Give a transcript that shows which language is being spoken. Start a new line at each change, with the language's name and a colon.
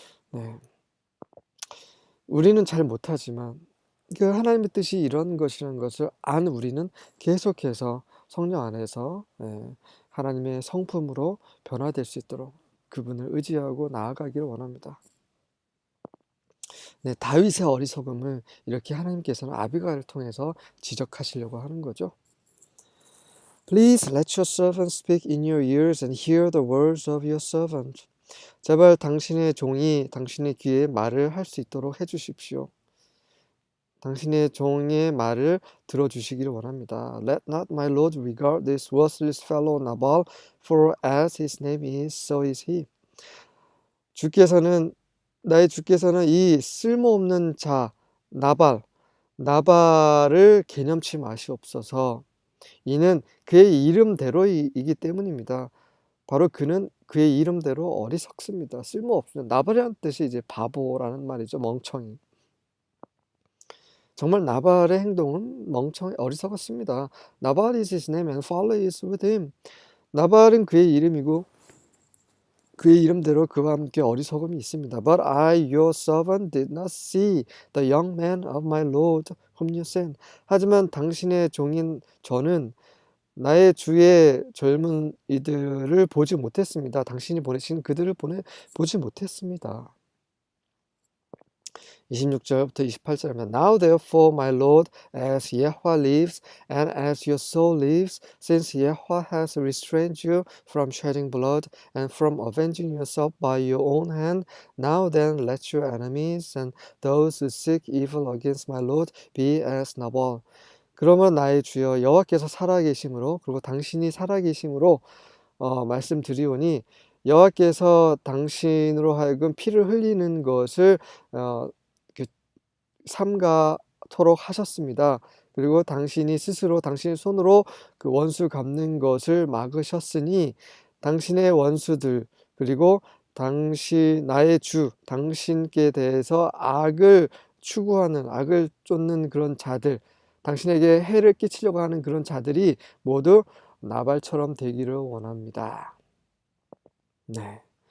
Korean: 네, 우리는 잘 못하지만 그 하나님의 뜻이 이런 것이라는 것을 안 우리는 계속해서 성령 안에서 하나님의 성품으로 변화될 수 있도록 그분을 의지하고 나아가기를 원합니다. 네, 다윗의 어리석음을 이렇게 하나님께서는 아비가일을 통해서 지적하시려고 하는 거죠.
English: Please let your servant speak in your ears and hear the words of your servant.
Korean: 제발 당신의 종이 당신의 귀에 말을 할 수 있도록 해주십시오. 당신의 종의 말을 들어주시기를 원합니다.
English: Let not my Lord regard this worthless fellow Nabal, for as his name is, so is he.
Korean: 나의 주께서는 이 쓸모없는 자 나발을 개념치 마시옵소서. 이는 그의 이름대로이기 때문입니다. 바로 그는 그의 이름대로 어리석습니다. 쓸모없습니다. 나발이라는 뜻이 이제 바보라는 말이죠. 멍청이. 정말 나발의 행동은 어리석었습니다.
English: 나발 is his name and folly is with him.
Korean: 나발은 그의 이름이고 그의 이름대로 그와 함께 어리석음이 있습니다.
English: But I, your servant, did not see the young man of my Lord whom you sent.
Korean: 하지만 당신의 종인 저는 나의 주의 젊은 이들을 보지 못했습니다. 당신이 보내신 그들을 보지 못했습니다. 26절부터 28절이면
English: Now therefore my Lord as Yahweh lives and as your soul lives since Yahweh has restrained you from shedding blood and from avenging yourself by your own hand now then let your enemies and those who seek evil against my Lord be as Nabal.
Korean: 그러면 나의 주여 여호와께서 살아계심으로 그리고 당신이 살아계심으로 말씀드리오니 여호와께서 당신으로 하여금 피를 흘리는 것을 그 삼가토록 하셨습니다. 그리고 당신이 스스로 당신의 손으로 그 원수 갚는 것을 막으셨으니 당신의 원수들 그리고 나의 주 당신께 대해서 악을 추구하는 악을 쫓는 그런 자들 당신에게 해를 끼치려고 하는 그런 자들이 모두 나발처럼 되기를 원합니다. 네.